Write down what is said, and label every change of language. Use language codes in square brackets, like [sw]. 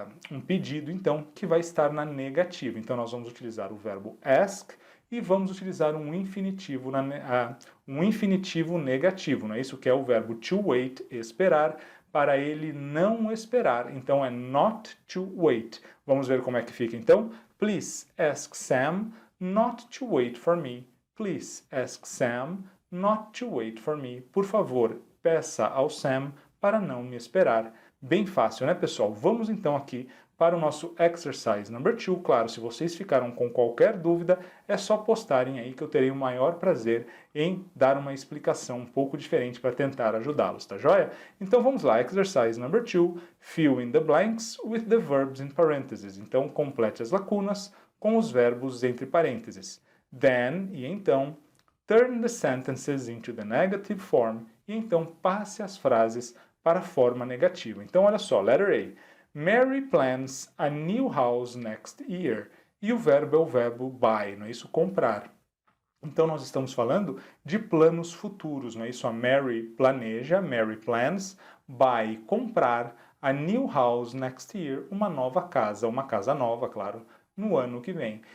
[pt] Um pedido, então, que vai estar na negativa. Então, nós vamos utilizar o verbo ask e vamos utilizar um infinitivo negativo, não é isso? Que é o verbo [en] to wait, [pt] esperar, para ele não esperar. Então é [en] not to wait. [pt] Vamos ver como é que fica então? [en] Please ask Sam not to wait for me. Please ask Sam not to wait for me. [pt] Por favor, peça ao Sam para não me esperar. Bem fácil, né, pessoal? Vamos então aqui para o nosso exercise number 2. Claro, se vocês ficaram com qualquer dúvida, é só postarem aí que eu terei o maior prazer em dar uma explicação um pouco diferente para tentar ajudá-los, tá joia? Então vamos lá, exercise number 2, [en] fill in the blanks with the verbs in parentheses. [pt] Então complete as lacunas com os verbos entre parênteses. [en] Then, [pt] e então, [en] turn the sentences into the negative form, [pt] e então passe as frases para a forma negativa. Então olha só, letter A. [en] Mary plans a new house next year. [pt] E o verbo é o verbo buy, não é isso? Comprar. Então nós estamos falando de planos futuros, não é isso? A Mary planeja, [en] Mary plans, [pt] buy, comprar, [en] a new house next year, [pt] uma casa nova, claro, no ano que vem.